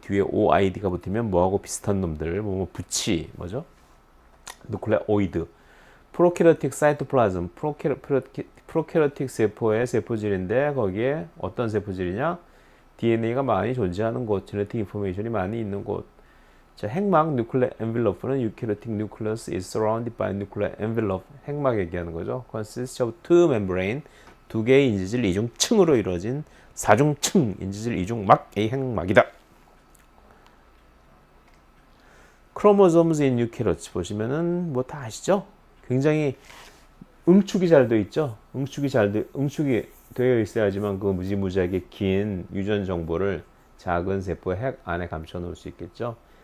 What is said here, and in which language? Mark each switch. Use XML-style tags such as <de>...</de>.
<ko>뒤에 OID가 붙으면 뭐하고 비슷한 놈들. 부치. 뭐죠? 누클레오이드. 프로캐리오틱 사이토플라즘. 프로캐리오틱 세포의 세포질인데 거기에 어떤 세포질이냐? DNA가 많이 존재하는 곳. 제네틱 인포메이션이 많이 있는 곳. 자, 핵막 누클레 엔벨로프는</ko> <en>eukaryotic nucleus is surrounded by nuclear envelope.</en> <ko>핵막 얘기하는 거죠.</ko> <en>consists of two membrane.</en> <ko>두 개의 인지질 이중층으로 이루어진 사중층 인지질 이중막의 핵막이다.</ko> <en>Chromosomes in eukaryotes</en> <ko>보시면은 뭐 다 아시죠? 굉장히 응축이 잘 되어 있죠. 응축이 되어 있어야지만 그 무지무지하게 긴 유전 정보를 작은 세포의 핵 안에 감춰 놓을 수 있겠죠.</ko>